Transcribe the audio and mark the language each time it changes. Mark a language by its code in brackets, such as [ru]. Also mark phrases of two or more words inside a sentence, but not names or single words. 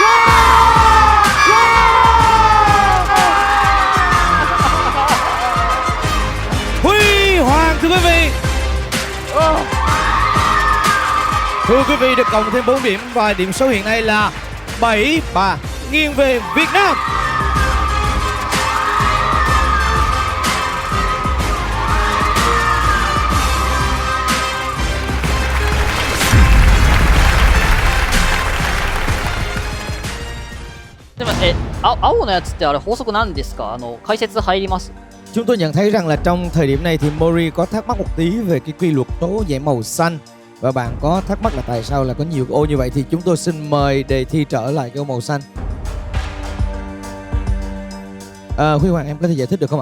[vi] Huy Hoàng thưa quý vị. Thưa quý vị, được cộng thêm 4 điểm và điểm số hiện nay là 7-3 nghiêng về Việt Nam. [ja] 青のやつってあれ法則なんですか？解説入ります。 [vi] Chúng tôi nhận thấy rằng là trong thời điểm này thì Mori có thắc mắc một tí về cái quy luật tố giải màu xanh. Và bạn có thắc mắc là tại sao là có nhiều ô như vậy thì chúng tôi xin mời đề thi trở lại cái ô màu xanh. Huy Hoàng, em có thể giải thích được không ạ?